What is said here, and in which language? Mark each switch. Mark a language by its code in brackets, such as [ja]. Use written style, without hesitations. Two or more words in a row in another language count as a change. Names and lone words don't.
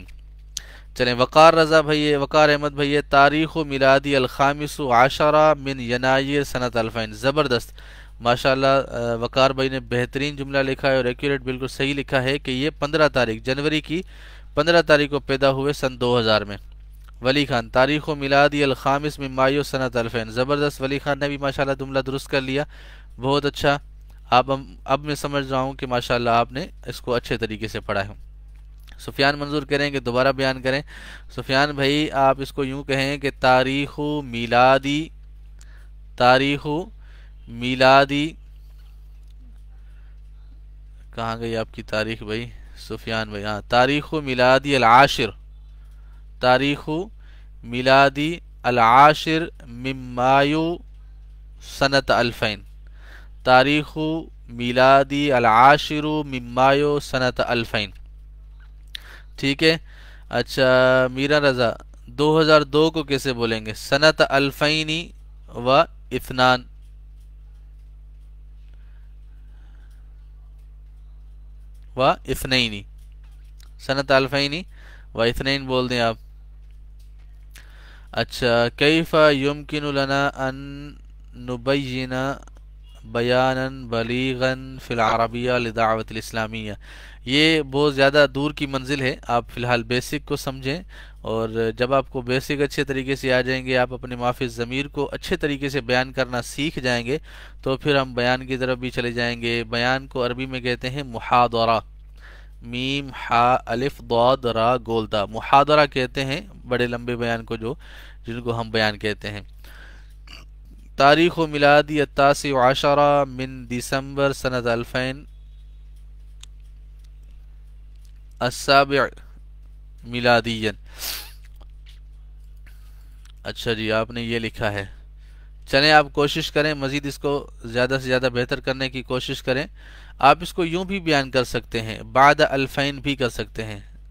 [ur] چلیں وقار رضا بھائی، وقار احمد بھائی، [ar] تاریخ میلادی الخامس عشرہ من ینایر سنت الفین، [ur] زبردست، ماشاءاللہ وقار بھائی نے بہترین جملہ لکھا ہے اور ایکوریٹ بالکل صحیح لکھا ہے کہ یہ 15 تاریخ جنوری کی 15 تاریخ کو پیدا ہوئے سن 2000 میں۔ [ar] ولی خان تاریخ و میلادی الخامس من مایو سنت الفین، [ur] زبردست، ولی خان نے بھی ماشاءاللہ جملہ درست کر لیا، بہت اچھا، اب میں سمجھ رہا ہوں کہ ماشاءاللہ آپ نے اس کو اچھے طریقے سے پڑھا ہے۔ سفیان منظور کہہ رہے ہیں کہ دوبارہ بیان کریں، سفیان بھائی آپ اس کو یوں کہیں کہ [ar] تاریخ میلادی، تاریخ میلادی، [ur] کہاں گئی آپ کی تاریخ بھائی سفیان بھائی، ہاں [ar] تاریخ میلادی العاشر، تاریخ میلادی العاشر من مایو سنت الفین، تاریخ میلادی العاشر من مایو سنت الفین، [ur] ٹھیک ہے۔ اچھا میرا رضا 2002 کو کیسے بولیں گے، [ar] سنت الفینی و اثنان، و اثنینی، سنت الفینی و اثنین [ur] بول دیں آپ۔ اچھا [ar] کیف یمکن لنا ان نبین بیانا بلیغا فی العربیہ لدعوت الاسلامیہ، [ur] یہ بہت زیادہ دور کی منزل ہے، آپ فی الحال بیسک کو سمجھیں، اور جب آپ کو بیسک اچھے طریقے سے آ جائیں گے، آپ اپنے مافی ضمیر کو اچھے طریقے سے بیان کرنا سیکھ جائیں گے، تو پھر ہم بیان کی طرف بھی چلے جائیں گے۔ بیان کو عربی میں کہتے ہیں محاضرہ، میم ہا الف ضاد را گولتا، محاضرہ کہتے ہیں بڑے لمبے بیان کو جن کو ہم بیان کہتے ہیں۔ [ar] تاریخ و میلادی التاسع عشرہ من دسمبر سنت الفین السابع میلادین، [ur] اچھا جی آپ نے یہ لکھا ہے، چلیں آپ کوشش کریں مزید اس کو زیادہ سے زیادہ بہتر کرنے کی کوشش کریں، آپ اس کو یوں بھی بیان کر سکتے ہیں، [ar] بعد الفین [ur] بھی کر سکتے ہیں،